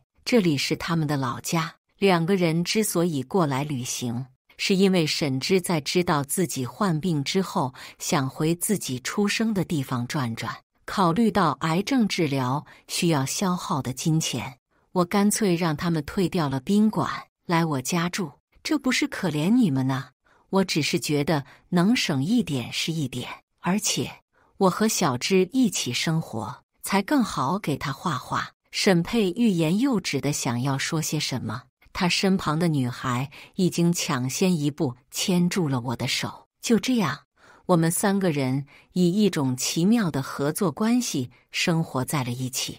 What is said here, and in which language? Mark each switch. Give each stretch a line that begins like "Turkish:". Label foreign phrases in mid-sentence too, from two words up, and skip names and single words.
Chinese: 這裡是他們的老家，兩個人之所以過來旅行，是因為沈芝在知道自己患病之後，想回自己出生的地方轉轉。考慮到癌症治療需要消耗的金錢，我乾脆讓他們退掉了賓館，來我家住。這不是可憐你們呢，我只是覺得能省一點是一點，而且我和小芝一起生活，才更好給他畫畫。沈佩欲言又止的想要說些什麼，他身旁的女孩已經搶先一步牽住了我的手。就這樣，我們三個人以一種奇妙的合作關係生活在了一起。